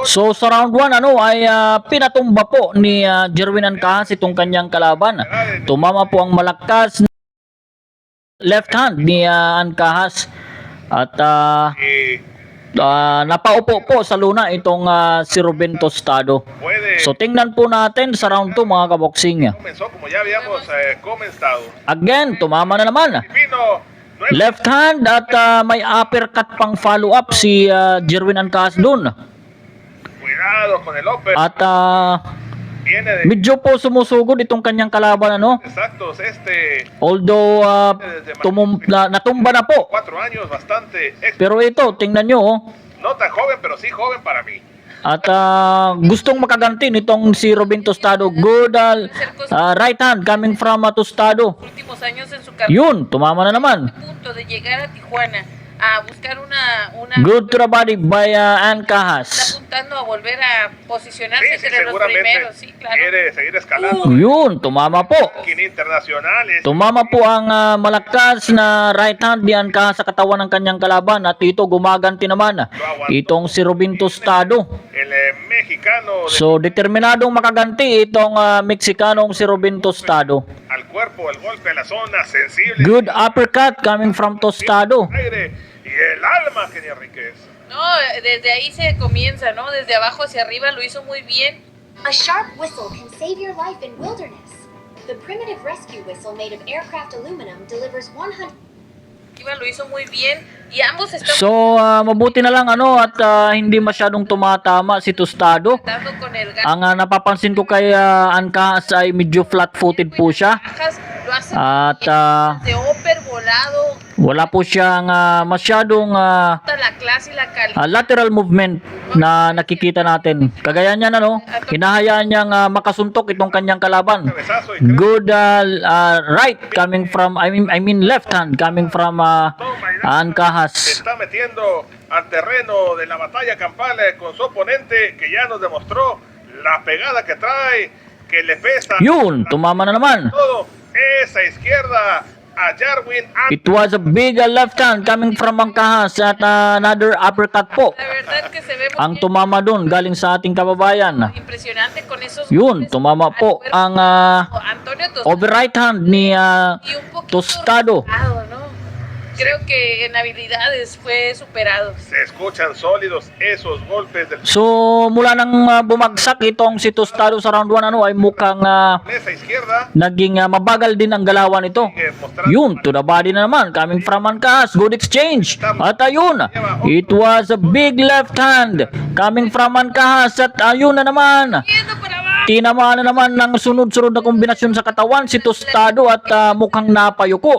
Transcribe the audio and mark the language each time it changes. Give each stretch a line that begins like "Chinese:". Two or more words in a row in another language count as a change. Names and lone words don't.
Filipino: So sa round 1 ay pinatumba po ni Jerwin Ancahas itong kanyang kalaban. Tumama po ang malakas na left hand ni Ancahas at napaupo po sa luna itong si Ruben Tostado.
Spanish: Puede.
Filipino: So tingnan po natin sa round 2 mga kaboksing.
Spanish: Comenzó como ya habíamos comenzado.
Filipino: Again, tumama na naman. Filipino,
Spanish: no es
English: Left hand
Filipino: at may uppercut pang
English: follow up
Filipino: si Jerwin Ancahas dun.
Spanish: cuidado con el upper.
Filipino: At
Spanish: Viene de
Filipino: medyo po sumusugod itong kanyang kalaban ano.
Spanish: exactos
Filipino: Although natumba na po.
Spanish: 4 años, bastante
Filipino: Pero ito, tingnan nyo oh.
Spanish: no tan joven, pero sí joven para mí.
Filipino: At gustong makaganti nitong si Ruben Tostado.
English: Good right hand coming from Tostado.
Spanish: Últimos años en su carrera.
Filipino: Yun, tumama na naman.
Spanish: Punto de llegar a Tijuana a buscar una
English: Good to the body by
Spanish: está
English: Ancahas.
Spanish: apuntando a volver a posicionarse Sí, entre los seguramente primeros, sí, claro. quiere seguir escalando.
Filipino: Yun, tumama po.
Spanish: Ranking internacionales.
Filipino: Tumama po ang malakas na
English: right hand
Filipino: ni Ancahas sa katawan ng kanyang kalaban. At ito gumaganti naman itong si Ruben Tostado.
Spanish: El mexicano
Filipino: So determinadong makaganti itong Mexicanong si Ruben Tostado.
Spanish: al cuerpo, el golpe a la zona sensible.
English: Good uppercut coming from Tostado.
Spanish: Aire y el alma, Kenny Enríquez. No, desde ahí se comienza, ¿no? Desde abajo hacia arriba lo hizo muy bien.
English: A sharp whistle can save your life in wilderness. The primitive rescue whistle made of aircraft aluminum delivers 100
Spanish: Arriba lo hizo muy bien y ambos están
Filipino: So mabuti na lang ano at hindi masyadong tumatama si Tostado.
Spanish: dando con el gas.
Filipino: Ang napapansin ko kay Ancahas ay medyo flat-footed po siya.
Spanish: Bajas, lo hace
Filipino: At
Spanish: de upper volado,
Filipino: wala po siyang masyadong
Spanish: toda la clase y la calidad.
English: lateral movement
Filipino: na nakikita natin. Kagaya niyan ano, hinahayaan niyang makasuntok itong kanyang kalaban.
Spanish: Cabezazo y creo
English: Good right coming from I mean left hand coming from
Spanish: se
English: Ancahas.
Spanish: está metiendo al terreno de la batalla campal con su oponente que ya nos demostró la pegada que trae, que le pesa
Filipino: Yun, tumama na naman.
Spanish: todo. Esa izquierda a Jerwin
English: It was a big left hand coming from Ancahas at another uppercut po.
Spanish: La verdad que se ve muy
Filipino: Ang
Spanish: bien.
Filipino: tumama dun galing sa ating kababayan.
Spanish: Impresionante con esos
Filipino: Yun,
Spanish: golpes
Filipino: tumama
Spanish: al
Filipino: po
Spanish: cuerpo.
Filipino: ang Antonio
English: over right hand ni
Spanish: y un poquito
English: Tostado.
Spanish: relajado, ¿no? Creo que en habilidades fue superado. se escuchan sólidos esos golpes del
Filipino: So mula nang bumagsak itong si Tostado sa round 1 ano ay mukhang
Spanish: esa izquierda
Filipino: naging mabagal din ang galawan ito.
Spanish: mostrando
Filipino: Yun,
English: to the body
Filipino: na naman
English: coming from Ancahas. Good exchange.
Filipino: At ayun,
English: it was a big left hand coming from Ancahas
Filipino: at ayun na naman.
Spanish: Yendo para abajo.
Filipino: Tinamaan na naman ng sunod-sunod na kombinasyon sa katawan si Tostado at mukhang napayuko.